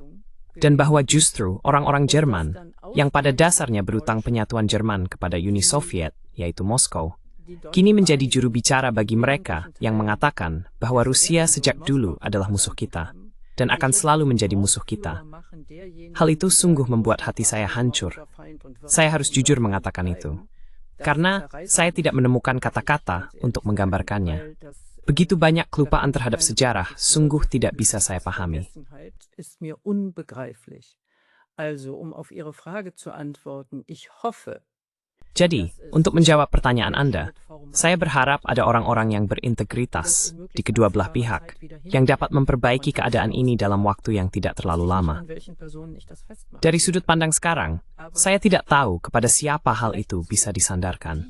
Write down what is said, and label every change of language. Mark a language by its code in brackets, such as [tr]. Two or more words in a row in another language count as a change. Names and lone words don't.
[id] Dan bahwa justru orang-orang Jerman, yang pada dasarnya berutang penyatuan Jerman kepada Uni Soviet, yaitu Moskow, kini menjadi juru bicara bagi mereka yang mengatakan bahwa Rusia sejak dulu adalah musuh kita, dan akan selalu menjadi musuh kita. Hal itu sungguh membuat hati saya hancur. Saya harus jujur mengatakan itu. Karena saya tidak menemukan kata-kata untuk menggambarkannya. Begitu banyak kelupaan terhadap sejarah, sungguh tidak bisa saya pahami. [de] ist mir unbegreiflich. Also, um auf Ihre Frage zu antworten, ich hoffe, [id] Jadi, untuk menjawab pertanyaan Anda, saya berharap ada orang-orang yang berintegritas di kedua belah pihak yang dapat memperbaiki keadaan ini dalam waktu yang tidak terlalu lama. Dari sudut pandang sekarang, saya tidak tahu kepada siapa hal itu bisa disandarkan.